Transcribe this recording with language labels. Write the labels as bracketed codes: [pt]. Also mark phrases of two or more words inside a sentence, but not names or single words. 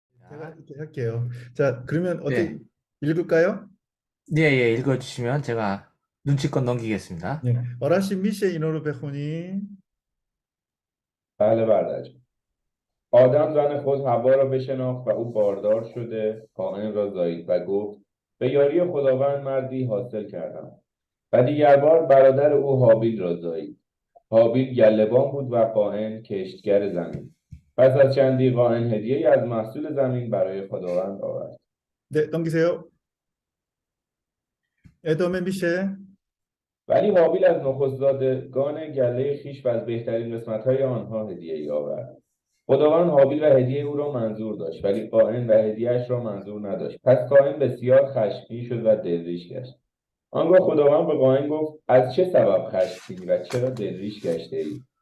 [ko] 제가 자, 이렇게 할게요. 자, 그러면 어떻게 네. 읽을까요? 예, 예, 읽어주시면 제가 눈치껏 넘기겠습니다. 네. [fa] Orashi میشه اینو رو بخونی؟ بله برادر. آدم زن خود حوا را بشناخت و او باردار شده قائم را زایید و گفت به یاری خداوند مردی حاصل کردم. و دیگر بار برادر او حابیل را زایید. حابیل گله‌بان بود و قائن کشتگر زمین. پس از چندی قائن هدیه‌ای از محصول زمین برای خداوند آورد. [ko] 네, 넘기세요. [fa] ادامه میشه؟ ولی حابیل از نخستزادگان گله خویش و از بهترین قسمت‌های آنها هدیه‌ای آورد. خداوند حابیل و هدیه او را منظور داشت ولی قائن و هدیه‌اش را منظور نداشت. پس قائن بسیار خشمگین شد و دلریش گشت. آنگاه خداوند به قائن گفت از چه سبب خشمگینی و چرا دلریش گشته‌ای؟